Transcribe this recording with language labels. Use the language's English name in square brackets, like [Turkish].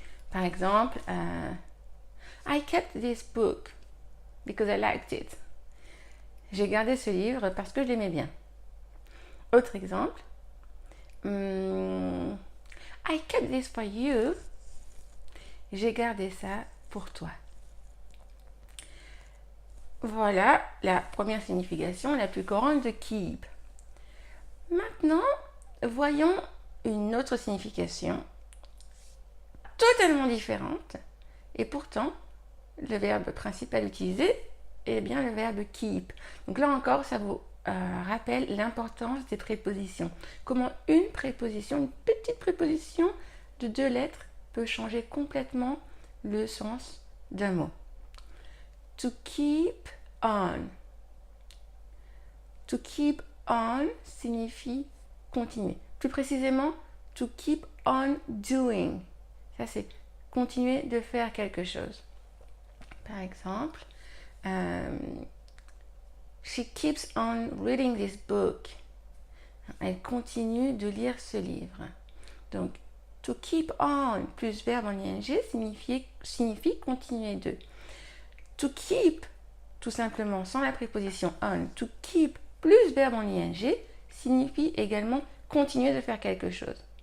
[French] Par exemple, [English] I kept this book because I liked it. [French] J'ai gardé ce livre parce que je l'aimais bien. Autre exemple, [English] I kept this for you. [French] J'ai gardé ça pour toi. Voilà la première signification la plus courante de keep. Maintenant, voyons une autre signification totalement différente et pourtant le verbe principal utilisé est bien le verbe keep. Donc là encore, ça vous rappelle l'importance des prépositions. Comment une préposition, une petite préposition de 2 lettres peut changer complètement le sens d'un mot. [English] To keep on. [French] To keep on signifie continuer. Plus précisément, to keep on doing. Ça, c'est continuer de faire quelque chose. Par exemple, [English] she keeps on reading this book. [French] Elle continue de lire ce livre. Donc, to keep on plus verbe en ing signifie continuer de. To keep, tout simplement, sans la préposition on, to keep plus verbe en ing signifie également continuer de faire quelque chose.